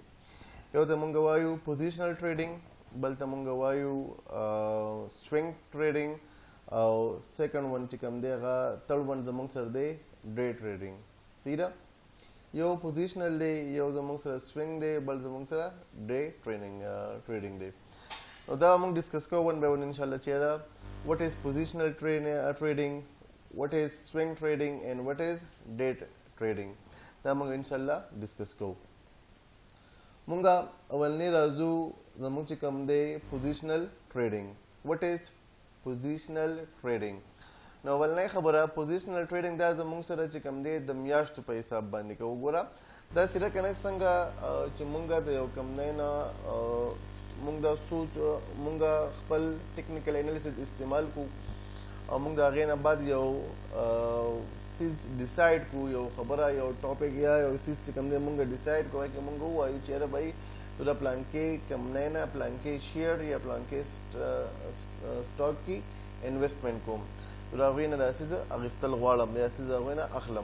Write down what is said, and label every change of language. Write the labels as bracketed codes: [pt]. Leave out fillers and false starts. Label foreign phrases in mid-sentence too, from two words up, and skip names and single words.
[ps] یو ته مونږ وایو [en] positional trading, [ps] بل ته مونږ وایو [en] swing trading, [ps] او [en] second one [ps] چې کوم دی هغه [en] third one [ps] زمونږ سره دی [en] day trading. [ps] سیده یو پوزیشنل دی، یو زمونږ سره سوینګ دی، بل زمونږ سره [en] day trading [ps] دی. دا موږ ډسکس کوو [en] one by one [ps] انشاءالله چیرې [en] what is positional trading, what is swing trading and what is day trading. [ps] دا موږ انشاءالله ډسکس کوو. موږ اولنی راځو زموږ چې کوم دی [en] positional trading. what is positional trading؟ [ps] نو اولنی خبره [en] positional trading [ps] دا زموږ سره چې کوم دی د میاشتو په حساب باندې کوو. ګوره دا سره کنه څنګه چې مونږ د یو کمپنۍ نه مونږ دا سوچ مونږ خپل [en] technical analysis [ps] استعمال کو او مونږ د هغې نه بعد یو سیز ډیسایډ کو، یو خبره یو ټاپک یا یو سیز چې کوم دی مونږ ډیسایډ کوو چې مونږ ووایو چې یاره [ur] بھائی تو [ps] دا پلان کې کمپنۍ نه پلان کې شیر یا پلان کې سټاک کې انویسټمنټ کوم، تو د هغوی نه دا سیز اخیستل غواړم یا سیز هغوی نه اخلم.